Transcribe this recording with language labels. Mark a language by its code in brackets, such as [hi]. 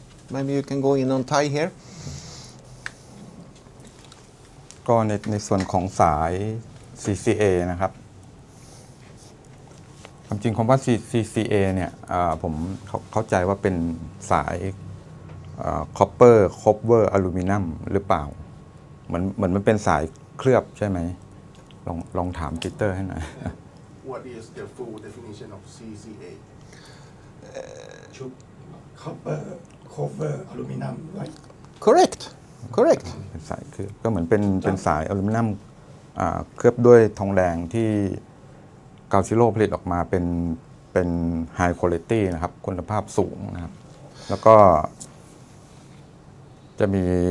[en] Maybe you can go in on Thai here. [th] ก็ในส่วนของสาย CCA นะครับความจริงคำว่า CCA เนี่ยผมเข้าใจว่าเป็นสายcopperอลูมิเนียมหรือเปล่าเหมือนมันเป็นสายเคลือบใช่ไหมลองถามปีเตอร์ให้หน่อย [en] What is the full definition of CCA copper cover อลูมิเนียม right Correct. [th] เป็นสายเคลือบก็เหมือนเป็นสายอลูมิเนียมเคลือบด้วยทองแดงที่กาวซิโร่ผลิตออกมาเป็น high quality นะครับคุณภาพสูงนะครับแล้วก็จะมี